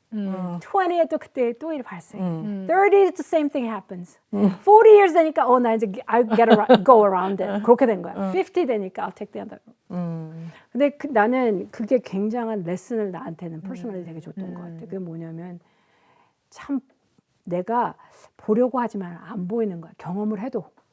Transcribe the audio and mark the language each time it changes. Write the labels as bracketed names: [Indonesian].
[Korean] 20에 또 그때 또 일이 발생해. [English] 30 the same thing happens. 40 years [Korean] 되니까 나 이제 [English] I'll go around it. [Korean] 그렇게 된 거야. [English] 50 [Korean] 되니까 [English] I'll take the other. [Korean] 근데 나는 그게 굉장한 레슨을 나한테는 퍼스널리 되게 줬던 것 같아. 그게 뭐냐면 참 내가 보려고 하지만 안 보이는 거야. 경험을 해도.